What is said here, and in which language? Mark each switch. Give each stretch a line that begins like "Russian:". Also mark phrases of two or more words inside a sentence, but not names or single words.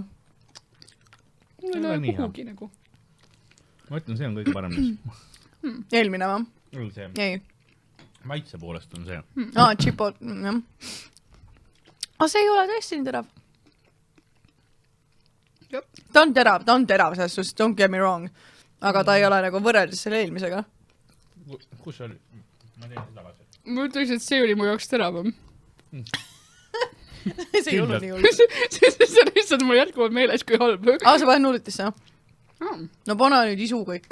Estonian: Mul ei löö kuhugi nagu. Ma ütlen, see on kõige parem. Eelmine va? See. Ei. Maitse poolest on see. Chipo, jah. Aga see ei ole tõesti nii terav. Ta on terav selles suhtes,
English: don't get me wrong.
Estonian: Aga ta ei ole nagu võrreldes selle eelmisega. Kus see oli? Ma teen seda tagasi. Ma ütleks, et see oli mu jaoks teravam. See ei olnud nii hull. See on lihtsalt mul jätkuvalt meeles kui halb. Sa panen nullitisse? No pane nüüd isu kõik.